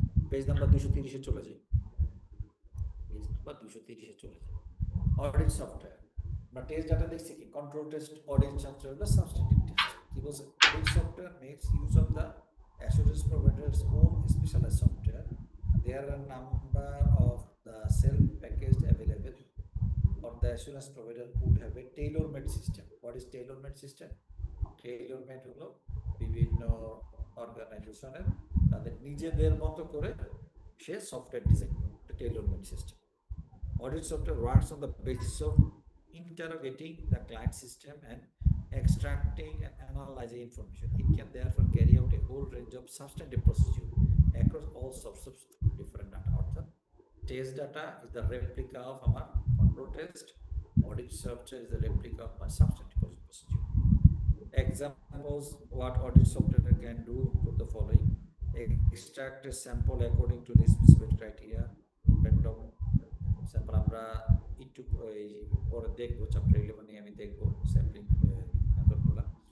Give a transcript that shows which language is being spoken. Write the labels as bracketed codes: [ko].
[bn] Page number 230-এ চলে যাই, page number 230-এ চলে যাই। অডিট সফটওয়্যার বা টেস্ট ডাটা দেখছি কি, কন্ট্রোল টেস্ট, অডিট সফটওয়্যার বা সাবস্টিটিউট টেস্ট। [en] কি বলছে, audit software makes use of the assurance provider's own specialized software. There are a number of the self-packaged available, or the assurance provider would have a tailor-made system. What is tailor-made system? [bn] Tailor-made হলো বিভিন্ন অর্গানাইজেশনের তাদের নিজেদের মতো করে সে software design করে, tailor-made system. [en] Audit software works on the basis of interrogating the client system and extracting and analyzing information. It can therefore carry out a whole range of substantive procedure across all sorts of different data. Orthat test data is the replica of our control test. Audit software is the replica of my substantive procedure. Examples what audit software can do include the following: extract a sample according to the specific criteria. [bn] Random sample আমরা একটু পরে দেখবো, chapter 11 আমি দেখবো sampling মেথডগুলো।